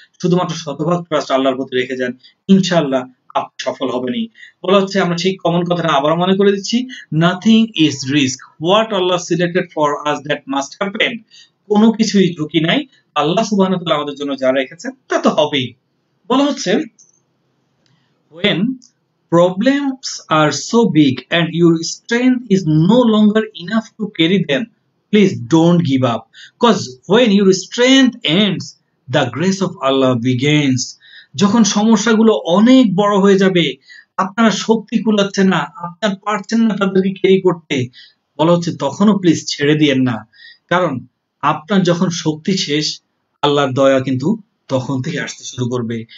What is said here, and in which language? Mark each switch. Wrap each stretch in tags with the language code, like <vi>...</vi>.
<bn>শুধুমাত্র শতভাগ ট্রাস্ট আল্লাহর প্রতি রেখে যান, ইনশাআল্লাহ আপনি সফল হবেনই। বলা হচ্ছে, আমরা সেই কমন কথাটা আবার মনে করে দিচ্ছি,</bn> <en>Nothing is risk, what Allah selected for us that must happen.</en> <bn>কোনো কিছুই ঝুঁকি নাই, আল্লাহ সুবহানাহু ওয়া তাআলা আমাদের জন্য যা রেখেছেন তা তো হবেই। বলা হচ্ছে,</bn> <en>when problems are so big and your strength is no longer enough to carry them, please don't give up, because when your strength ends, the grace of Allah begins.</en> <bn>যখন সমস্যাগুলো অনেক বড় হয়ে যাবে, আপনারা শক্তি কুলাচ্ছে না, আপনারা পারছেন না তাদেরকে ক্যারি করতে, বলা হচ্ছে তখনও প্লিজ ছেড়ে দিয়েন না। কারণ আপনার যখন শক্তি শেষ, আল্লাহর দয়া কিন্তু তখন থেকে আসতে শুরু করবে।</bn>